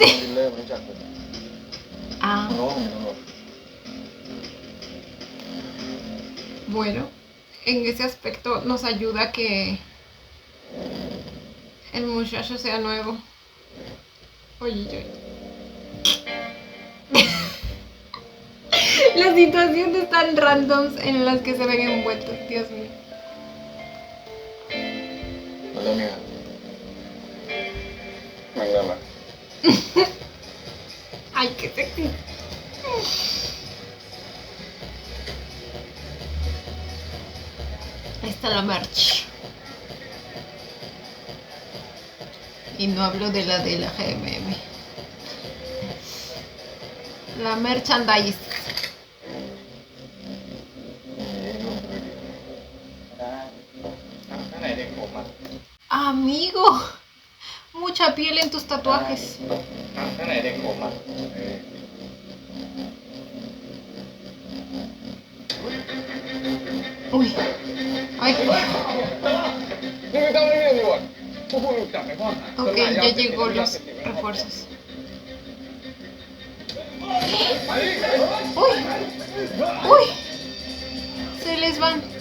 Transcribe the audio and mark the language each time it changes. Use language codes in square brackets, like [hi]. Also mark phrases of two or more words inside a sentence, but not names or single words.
[th] ดิลเลอร์มันรู้จักผม [es] Ah, [th] ผมรู้ว่าผมเป็นตำรวจ [es] bueno. En ese aspecto nos ayuda que el muchacho sea nuevo. Oye, yo. Las situaciones tan randoms en las que se ven envueltos, Dios mío. [th] มันเริ่มยังไง มันเริ่มละ [es] Ay, qué sexy. Ahí está la merch. Y no hablo de la GMM. La merchandise. [th] ข้างไหนเด็กผมอ่ะ [es] Amigo, mucha piel en tus tatuajes. [th] ข้างไหนเด็กผมอ่ะ [es] Uy. Ay. [th] นี่ไม่ต้องเรียกตำรวจพวกคุณถูกจับในข้อหา [es] Ok, ya llegó los refuerzos. Uy. Uy. Se les van.